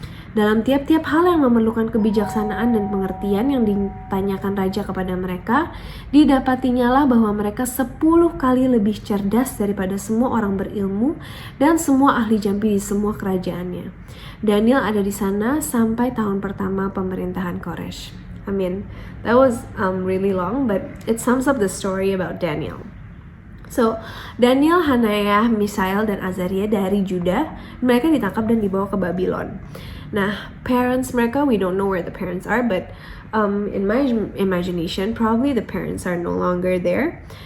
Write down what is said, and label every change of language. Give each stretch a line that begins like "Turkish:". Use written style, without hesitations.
Indonesian: Dalam tiap-tiap hal yang memerlukan kebijaksanaan dan pengertian yang ditanyakan raja kepada mereka, didapatinyalah bahwa mereka 10 kali lebih cerdas daripada semua orang berilmu dan semua ahli jampi di semua kerajaannya. Daniel ada di sana sampai tahun pertama pemerintahan Koresh.
English: I mean, that was really long, but it sums up the story about Daniel.
Indonesian: So, Daniel, Hananiah, Misael, dan Azaria dari Juda, mereka ditangkap dan dibawa ke Babylon. Nah, parents mereka,
English: we don't know where the parents are, but in my imagination, probably the parents are no longer there.